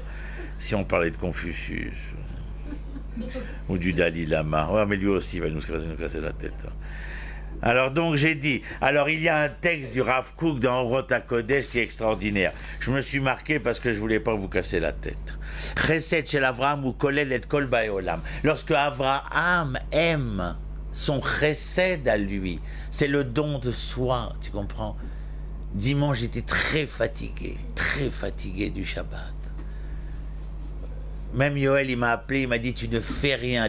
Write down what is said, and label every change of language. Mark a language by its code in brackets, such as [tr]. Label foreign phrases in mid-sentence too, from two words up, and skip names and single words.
[fr] Si on parlait de Confucius ou du Dalai Lama, ouais, mais lui aussi il va nous casser la tête. Alors donc j'ai dit, alors il y a un texte du Rav Kook dans Orot HaKodesh qui est extraordinaire. Je me suis marqué parce que je voulais pas vous casser la tête. [he] חסד של אברהם הוא כולל את כל באי עולם. [fr] Lorsque Avraham aime son chesed à lui, c'est le don de soi, tu comprends? Dimanche j'étais très fatigué du Shabbat. Même Yoel, il m'a appelé, il m'a dit, tu ne fais rien.